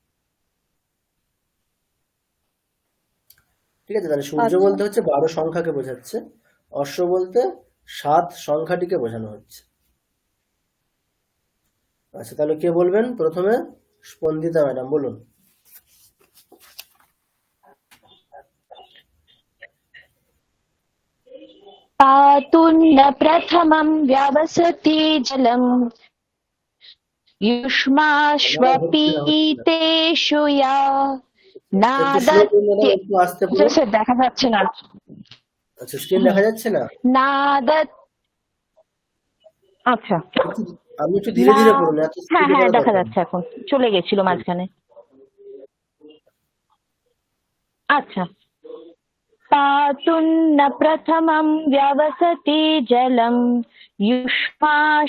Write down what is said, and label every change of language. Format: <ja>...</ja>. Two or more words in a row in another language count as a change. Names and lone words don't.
<bn>ঠিক আছে, তাহলে সূর্য বলতে হচ্ছে 12 সংখ্যাকে বোঝাচ্ছে, অশ্ব বলতে 7 সংখ্যাটিকে বোঝানো হচ্ছে। আচ্ছা তাহলে কে বলবেন প্রথমে? স্পন্দিতা ম্যাডাম বলুন।</bn> <sa>पातुन्न प्रथमं व्यवसति जलम् युष्माश्वपीतेषु या नादत्ते।</sa> <bn>একটু আস্তে বলুন। স্যার দেখা যাচ্ছে না। আচ্ছা স্ক্রিন দেখা যাচ্ছে না? নাদত। আচ্ছা আপনি একটু ধীরে না ধীরে পড়ুন, এত হ্যাঁ স্পিডে হ্যাঁ পড়া দেখা দরকার যাচ্ছে, এখন চলে গেছিল নেই। মাঝখানে। আচ্ছা,</bn> <sa>পাতুন্ন প্রথমম ব্যবসতি জলম युष्माश्</sa>